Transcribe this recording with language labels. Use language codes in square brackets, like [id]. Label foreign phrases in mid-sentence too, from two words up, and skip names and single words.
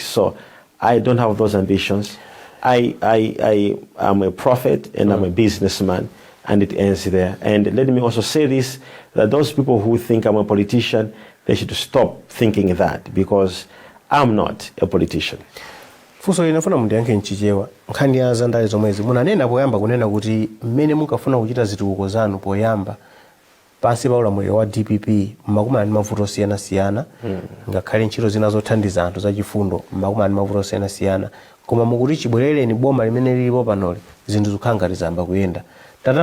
[en] So I don't have those ambitions. I am a prophet and I'm a businessman, and it ends there. And let me also say this, that those people who think I'm a politician, they should stop thinking that, because I'm not a politician. [ny] Fuso inafuna mundiyanke nchichewa nkhani ya zandale zomwezi munanena poyamba kunena kuti mmene munkafuna kuchita zitukuko zanu poyamba pansi pa ulamuliro wa DPP mmakumana ndi mavuto osiyanasiyana ngakhale ntchito zina zothandiza anthu zachifundo mmakumana ndi mavuto osiyanasiyana, koma mukuti chibwerereni boma limene lilipo panoli zinthu zikukhala ngati zamba kuyenda.